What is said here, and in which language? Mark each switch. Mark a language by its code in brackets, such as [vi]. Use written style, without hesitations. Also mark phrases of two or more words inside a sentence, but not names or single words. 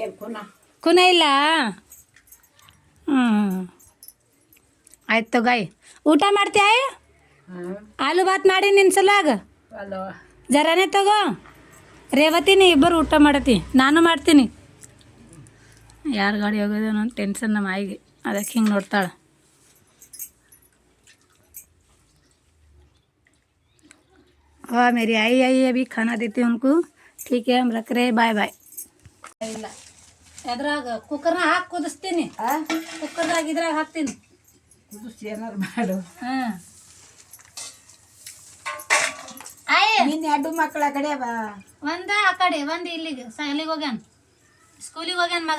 [kn] ಕುನ ಇಲ್ಲ. ಹ್ಞೂ ಆಯ್ತು ತಗೋ ಊಟ ಮಾಡ್ತೀಯ ಆಯ್. ಆಲೂ ಭಾತ್ ಮಾಡಿ ನಿನ್ನ ಸಲುವಾಗ ಅಲ್ವ ಜರಾನೇ ತಗೋ. ರೇವತಿನಿ ಇಬ್ಬರು ಊಟ ಮಾಡತ್ತಿ, ನಾನು ಮಾಡ್ತೀನಿ. ಯಾರು ಗಾಡಿ ಹೋಗೋದು ಅನ್ನೋ ಟೆನ್ಷನ್ ನಮ್ಮ ಆಯಿಗೆ, ಅದಕ್ಕೆ ಹಿಂಗೆ ನೋಡ್ತಾಳೆ. [hi] हाँ मेरी आई आई अभी खाना देती हूँ उनको. ठीक है हम रख रहे, बाय बाय. [kn] ಇಲ್ಲ ಎದ್ರಾಗ ಕುಕ್ಕರ್ನ ಹಾಕಿ ಕುದಿಸ್ತೀನಿ. ಕುಕ್ಕರ್ದಾಗ ಇದ್ರಾಗ ಹಾಕ್ತೀನಿ ಕುದಿಸಿ ಏನಾರು ಮಾಡು. ಹಾಂ ಆಯ್ ನಿನ್ನ ಎರಡು ಮಕ್ಕಳ ಕಡೆ ಬಾ. ಒಂದ ಆ ಕಡೆ ಒಂದು ಇಲ್ಲಿಗೆ ಎಲ್ಲಿಗೆ ಹೋಗ್ಯಾನ, ಸ್ಕೂಲಿಗೆ ಹೋಗ್ಯಾನ ಮಗ.